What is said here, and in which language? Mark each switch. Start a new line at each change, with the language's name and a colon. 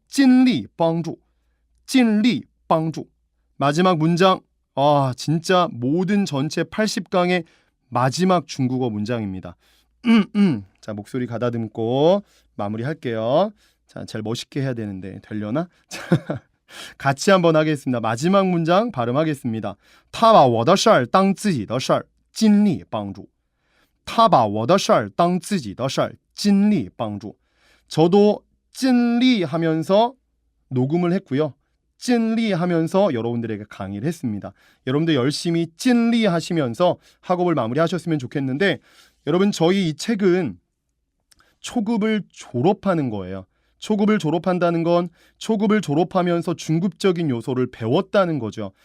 Chinese: 尽力帮助尽力帮助
Korean: 마지막 문장 진짜 모든 전체 80강의 마지막 중국어 문장입니다. 자, 목소리 가다듬고 마무리할게요. 자, 제일 멋있게 해야 되는데 되려나? 같이 한번 하겠습니다. 마지막 문장 발음하겠습니다.
Chinese: 他把我的事儿当自己的事儿尽力帮助他把我的事儿当自己的事儿尽力帮助
Korean: 저도 尽力 하면서 녹음을 했고요. 찐리 하면서 여러분들에게 강의를 했습니다. 여러분들 열심히 찐리 하시면서 학업을 마무리하셨으면 좋겠는데, 여러분 저희 이 책은 초급을 졸업하는 거예요. 초급을 졸업한다는 건 초급을 졸업하면서 중급적인 요소를 배웠다는 거죠.